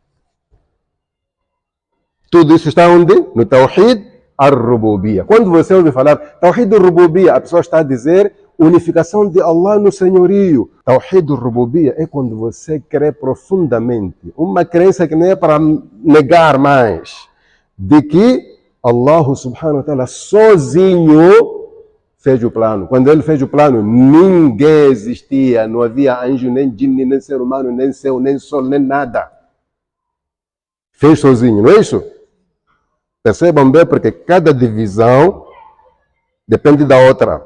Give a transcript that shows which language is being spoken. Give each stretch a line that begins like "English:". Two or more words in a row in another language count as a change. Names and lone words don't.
Portuguese: Tudo isso está onde? No
Arabic: توحيد الربوبية.
Portuguese: Quando você ouve falar
Arabic: توحيد الربوبية,
Portuguese: a pessoa está a dizer unificação de Allah no senhorio.
Arabic: توحيد الربوبية
Portuguese: é quando você crê profundamente. Uma crença que não é para negar mais. De que
Arabic: الله سبحانه وتعالى
Portuguese: sozinho fez o plano. Quando Ele fez o plano, ninguém existia. Não havia anjo, nem jinni, nem ser humano, nem céu, nem sol, nem nada. Fez sozinho, não é isso? Percebam bem, porque cada divisão depende da outra.